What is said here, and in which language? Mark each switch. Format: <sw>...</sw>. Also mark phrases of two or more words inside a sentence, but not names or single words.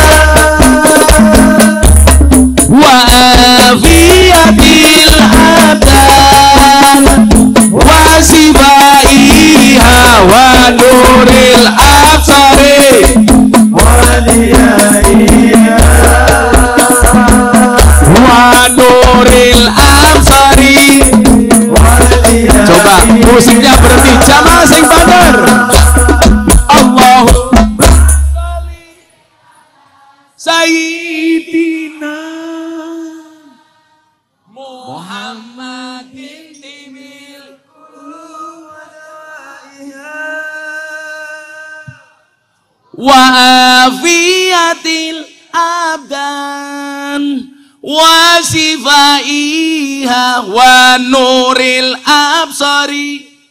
<ar>وعافيةِ الأبدانِ وشفائها ونورِ الأبصارِ وضيائها ونورِ الأبصارِ وضيائها.</ar> <id>Coba musiknya berhenti, jamaah</id> <jv>sing bener.</jv> <ar>اللهم صلِّ سيدنا محمدٍ طبِّ وعافيةِ الأبدانِ وشفائها ونورِ الأبصارِ.</ar>